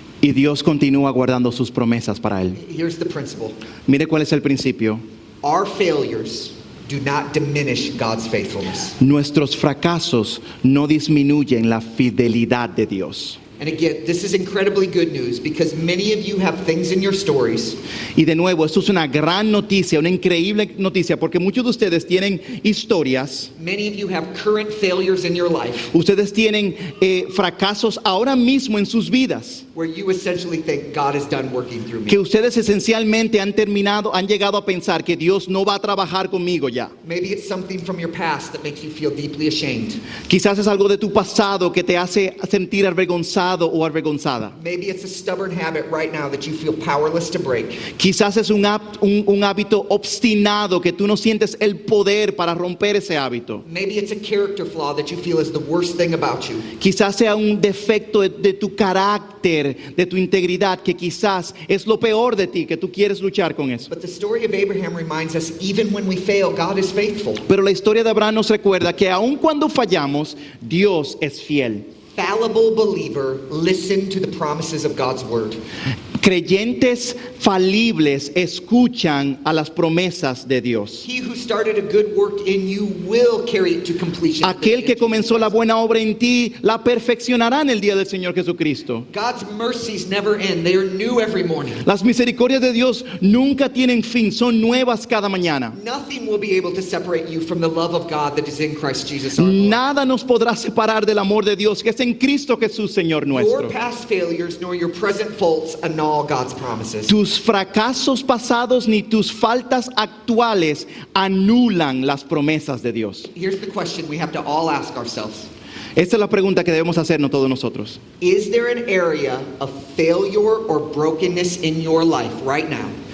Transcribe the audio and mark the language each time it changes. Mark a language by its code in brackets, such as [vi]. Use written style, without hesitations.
[es] y Dios continúa guardando sus promesas para él. [en] Here's the principle. [es] Mire cuál es el principio. [en] Our failures do not diminish God's faithfulness. [es] Nuestros fracasos no disminuyen la fidelidad de Dios. [en] And again, this is incredibly good news because many of you have things in your stories [es] Y de nuevo, esto es una gran noticia, una increíble noticia, porque muchos de ustedes tienen historias, [en] Many of you have current failures in your life [es] ustedes tienen fracasos ahora mismo en sus vidas, [en] where you essentially think God is done working through [es] que [en] me. [es] ustedes esencialmente han llegado a pensar que Dios no va a trabajar conmigo ya. [en] Maybe it's something from your past that makes you feel deeply ashamed. [es] Quizás es algo de tu pasado que te hace sentir avergonzado o avergonzada. [en] Maybe it's a stubborn habit right now that you feel powerless to break. [es] Quizás es un hábito obstinado que tú no sientes el poder para romper ese hábito. [en] Maybe it's a character flaw that you feel is the worst thing about you. [es] Quizás sea un defecto de tu carácter, de tu integridad, que quizás es lo peor de ti, que tú quieres luchar con eso. [en] But the story of Abraham reminds us even when we fail, God is faithful. [es] Pero la historia de Abraham nos recuerda que aun cuando fallamos, Dios es fiel. [en] Fallible believer, listen to the promises of God's word. [es] Creyentes falibles escuchan a las promesas de Dios. [en] He who started a good work in you will carry it to completion. [es] Aquel que comenzó la buena obra en ti, la perfeccionará en el día del Señor Jesucristo. [en] God's mercies never end. They are new every morning. [es] Las misericordias de Dios nunca tienen fin, son nuevas cada mañana. [en] Nothing will be able to separate you from the love of God that is in Christ Jesus our Lord. [es] Nada nos podrá separar del amor de Dios que es en Cristo Jesús, Señor [en] Your [es] nuestro. [en] past failures nor your present faults annul God's promises. [es] Tus fracasos pasados ni tus faltas actuales anulan las promesas de Dios. [en] Here's the question we have to all ask ourselves. [es] Esta es la pregunta que debemos hacernos todos nosotros. [en] Is there an area of failure or brokenness in your life right now